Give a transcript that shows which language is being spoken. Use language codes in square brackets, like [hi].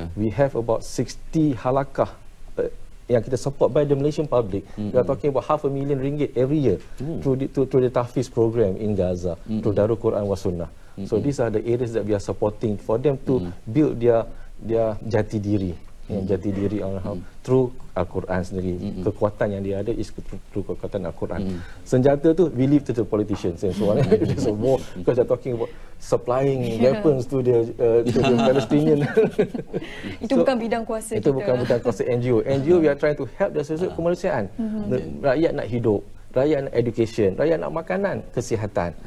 [en] We have about 60 halakah [ms] yang kita [en] support by the Malaysian public. We are talking about RM500,000 every year through the tahfiz program in Gaza, through Darul Quran wa Sunnah. So these are the areas that we are supporting for them to build their [ms] jati diri, jati diri [en] through Al-Quran sendiri. [ms] Kekuatan yang dia ada [en] is through [ms] kekuatan Al-Quran. Senjata tu [en] we leave to the politicians and so on. So more because they're talking about supplying weapons to the Palestinian. [ms] Itu bukan bidang kuasa kita. Itu bukan bidang kuasa NGO. NGO [en] we are trying to help the [ms] sosial kemanusiaan. Rakyat nak hidup, rakyat nak education, rakyat nak makanan, kesihatan.